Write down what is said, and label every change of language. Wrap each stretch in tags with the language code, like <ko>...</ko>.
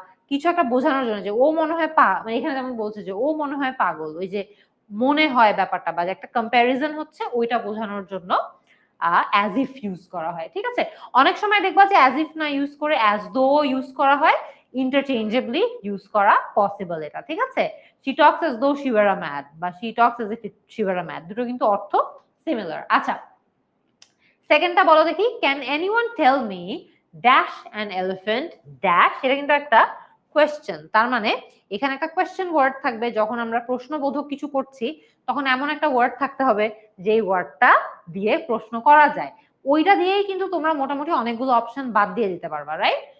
<bn>কিছু একটা বোঝানোর জন্য, যে ও মনে হয় মানে এখানে যেমন বলছে যে ও মনে হয় পাগল, ওই যে মনে হয় ব্যাপারটা বা একটা কম্প্যারিজন হচ্ছে, ওইটা বোঝানোর জন্য অ্যাজ ইফ ইউজ করা হয়। ঠিক আছে, অনেক সময় দেখবা যে অ্যাজ ইফ না ইউজ করে অ্যাজ দো ইউজ করা হয়, ইন্টারচেঞ্জেবলি ইউজ করা পসিবল এটা। ঠিক আছে,</bn> <en>she talks as though she were a mad বা she talks as if she were a mad,</en> <bn>দুটো কিন্তু অর্থ সিমিলার। আচ্ছা, সেকেন্ডটা বলো দেখি,</bn> <en>can anyone tell me dash an elephant dash,</en> <bn>এটা কিন্তু একটা কোয়েশ্চেন, তার মানে এখানে একটা কোয়েশ্চেন ওয়ার্ড থাকবে। যখন আমরা প্রশ্নবোধক কিছু করছি তখন এমন একটা ওয়ার্ড থাকতে হবে যে ওয়ার্ডটা দিয়ে প্রশ্ন করা যায়, ওইটা দিয়েই কিন্তু তোমরা মোটামুটি অনেকগুলো অপশন বাদ দিয়ে দিতে পারবা, রাইট?</bn>